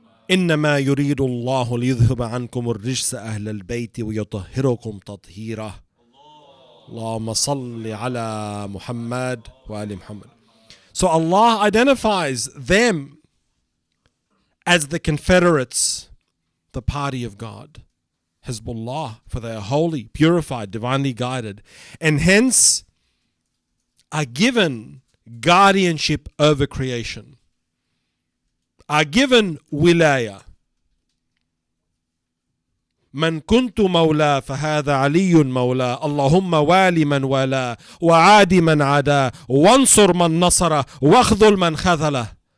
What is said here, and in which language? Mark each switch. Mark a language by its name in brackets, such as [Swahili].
[Arabic] إنما يريد الله ليذهب عنكم الرجس أهل البيت ويطهركم تطهيرا اللهم صل على محمد وآل محمد. [English] So Allah identifies them as the confederates, the party of God, Hizbullah, for they are holy, purified, divinely guided, and hence are given guardianship over creation, are given wilaya. [Arabic] من كنت مولاه فهذا علي مولاه اللهم والي من والاه وعاد من عاداه وانصر من نصره واخذل من خذله.